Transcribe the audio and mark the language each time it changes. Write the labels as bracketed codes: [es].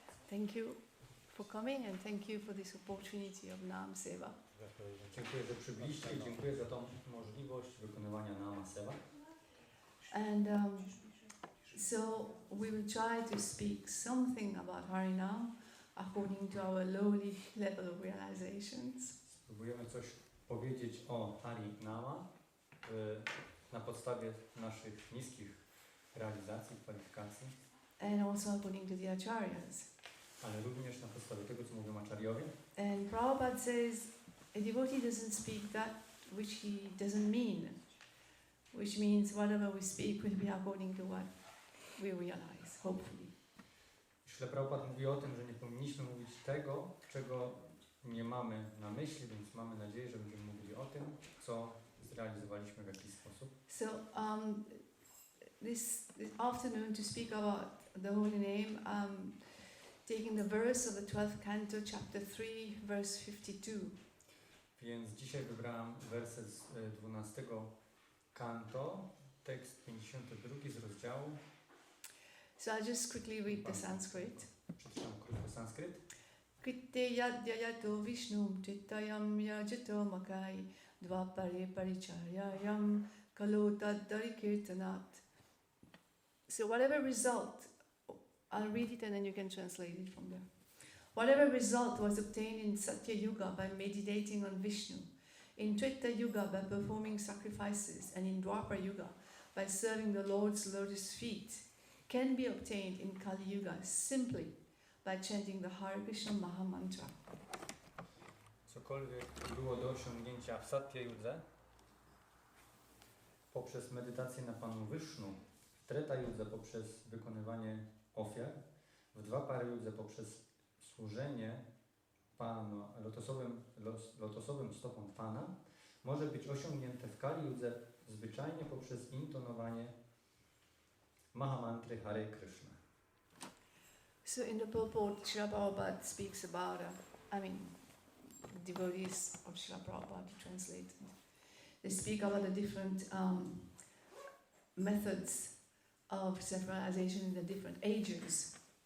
[en] Thank you for coming and thank you for this opportunity of Nam Seva. [pl] Dziękuję, że przybyliście i dziękuję za tą możliwość wykonywania nama seva. [en] And so we will try to speak something about Harinam according to our lowly level of realizations. [pl] Spróbujemy coś powiedzieć o Harinama na podstawie naszych niskich realizacji, kwalifikacji. [en] And also according to the acharyas. [pl] Ale również na podstawie tego, co mówią acharyowie. [en] And Prabhupada says a devotee doesn't speak that which he doesn't mean, which means whatever we speak will be according to what we realize, hopefully. [pl] Śrila Prabhupada mówi o tym, że nie powinniśmy mówić tego, czego nie mamy na myśli, więc mamy nadzieję, że będziemy mówili o tym, co zrealizowaliśmy w jakiś sposób. [en] So this afternoon to speak about the holy name, taking the verse of the 12th canto, chapter 3, verse 52. [pl] Więc dzisiaj wybrałam werset z 12 kanto, tekst 52 z rozdziału. [en] So I'll just quickly read the Sanskrit. [pl] Przeczytam krótko sanskryt. [sa] Kritte yadyayato vishnum chittayam yajito makai dvapare paricharyayam kalu taddharikirtanat. [en] So whatever result, I'll read it and then you can translate it from there. Whatever result was obtained in Satya Yuga by meditating on Vishnu, in Treta Yuga by performing sacrifices, and in Dwapara Yuga by serving the Lord's lotus feet, can be obtained in Kali Yuga simply by chanting the Hare Kryszna Maha Mantra. [pl] Cokolwiek było do osiągnięcia w Satya Yudze poprzez medytację na Panu Vishnu, w Treta Yudze poprzez wykonywanie ofiar, w Dwapara Yudze poprzez służenie Panu lotosowym stopom Pana, może być osiągnięte w Kali Yudze zwyczajnie poprzez intonowanie Mahamantry Hare Kryszna. [en] So in the purport, Srila Prabhupada speaks about, devotees of Srila Prabhupada to translate. They speak about the different methods of self-realization in the different ages.